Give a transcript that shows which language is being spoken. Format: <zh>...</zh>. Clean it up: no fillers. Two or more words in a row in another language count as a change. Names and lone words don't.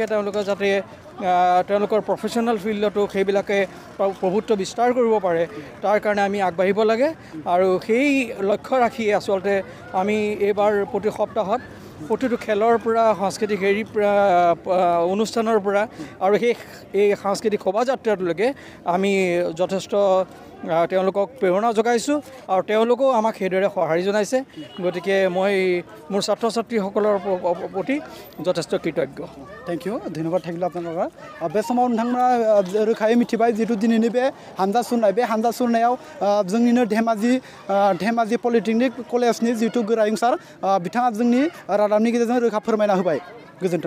<as>তেওঁলোকে যাতে তেওঁলোকৰ</as> <en>professional field</en> <as>সেইবিলাকে প্ৰভুত্ব বিস্তাৰ কৰিব পাৰে তাৰ কাৰণে আমি আগবাঢ়িব লাগে আৰু সেই লক্ষ্য ৰাখি আচলতে আমি এইবাৰ প্ৰতি সপ্তাহত প্ৰতিটো খেলৰ পৰা সাংস্কৃতিক অনুষ্ঠানৰ পৰা আৰু এই সাংস্কৃতিক শোভাযাত্ৰাটোলৈকে আমি যথেষ্ট তেওঁলোকক প্ৰেৰণা যোগাইছোঁ আৰু তেওঁলোকেও আমাক সেইদৰে সঁহাৰি জনাইছে গতিকে মই মোৰ ছাত্ৰ ছাত্ৰীসকলৰ প্ৰতি যথেষ্ট কৃতজ্ঞ</as> <en>thank you</en> <brx>धन्यवाद</brx> <as>থাকিল আপোনালোকৰ</as> <brx>बे समाव नोंथांमोना रोखायै मिथिबाय जितु दिनैनि बे हानजा सुरनाय बे हानजा सुरनायाव जोंनिनो धेमाजि पलिटेकनिक कलेजनि जितु गोरायुं सार बिथाङा जोंनि रादाबनि गेजेरजों रोखा फोरमायना होबाय गोजोन्थों</brx>